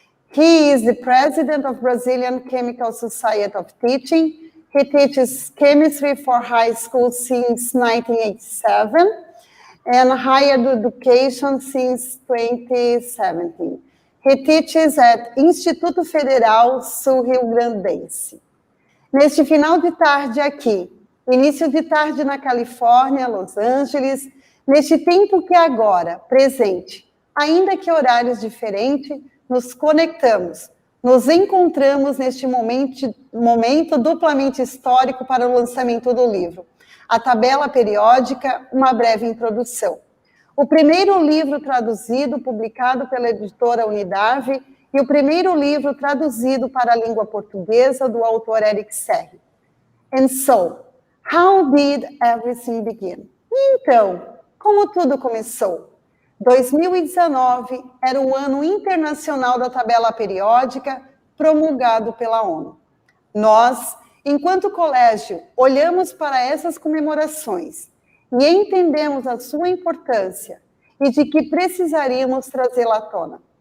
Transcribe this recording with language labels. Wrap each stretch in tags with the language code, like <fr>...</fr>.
<en>He is the president of Brazilian Chemical Society of Teaching. He teaches chemistry for high school since 1987 and higher education since 2017. He teaches at Instituto Federal Sul-Rio-Grandense.</en> <pt>Neste final de tarde aqui, início de tarde na Califórnia, Los Angeles, neste tempo que agora, presente, ainda que horários diferentes, nos conectamos, nos encontramos neste momento duplamente histórico para o lançamento do livro. A Tabela Periódica, uma breve introdução. O primeiro livro traduzido, publicado pela editora Unidave, e o primeiro livro traduzido para a língua portuguesa do autor Eric Serri.</pt> <en>And so, how did everything begin?</en> <pt>Então, como tudo começou? 2019 era o ano internacional da tabela periódica promulgado pela ONU. Nós, enquanto colégio, olhamos para essas comemorações e entendemos a sua importância e de que precisaríamos trazê-la à tona.</pt>